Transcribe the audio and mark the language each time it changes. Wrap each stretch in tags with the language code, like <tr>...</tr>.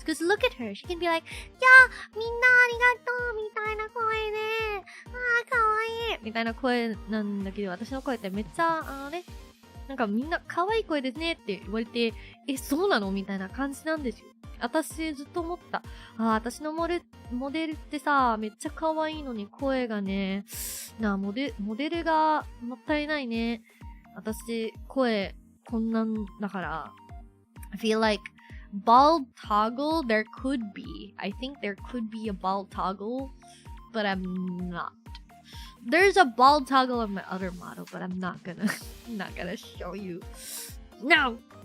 <en>Because look at her, she can be like,</en> <ja>yeah, minna arigatou, mitaina koe de, kawaii, mitaina koe nandakedo, watashi no koe tte meccha, なんかみんな可愛い声ですねって言われて、そうなのみたいな感じなんですよ。私ずっと思った。私のモデルってさ、めっちゃ可愛いのに声がね、モデルがもったいないね。私、声こんなんだから。</ja> <en>I feel like bald toggle, there could be. I think there could be a bald toggle, but I'm not. There's a bald toggle on my other model, but I'm not gonna show you. No!</en>